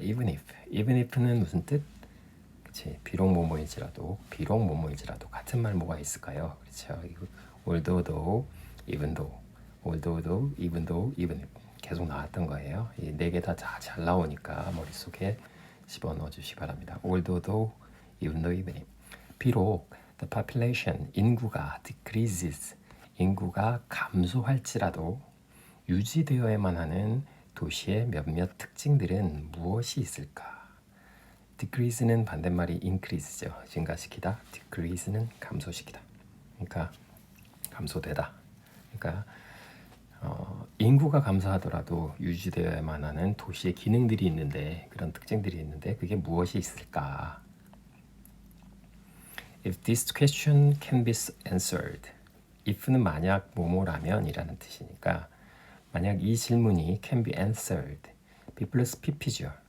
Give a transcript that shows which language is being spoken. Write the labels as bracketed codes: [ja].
[en] Even if [ko] 는 무슨 뜻? 그치? 비록 뭐뭐일지라도 같은 말 뭐가 있을까요? 그렇죠. [en] although, even though, even if [ko] 계속 나왔던 거예요. 이 네 개 다 잘 나오니까 머릿속에 집어넣어 주시기 바랍니다. [en] although, even though, even if. [ko] 비록 [en] the population, [ko] 인구가 decreases, 인구가 감소할지라도 유지되어야만 하는 도시의 몇몇 특징들은 무엇이 있을까? decrease는 반대말이 increase죠. 증가시키다. decrease는 감소시키다. 그러니까 감소되다. 그러니까 인구가 감소하더라도 유지되어야만 하는 도시의 기능들이 있는데, 그런 특징들이 있는데 그게 무엇이 있을까? [en] If this question can be answered. [ko] if는 만약 뭐뭐라면 이라는 뜻이니까, 만약 이 질문이 [en] can be answered. [ko] B 플러스 PP죠.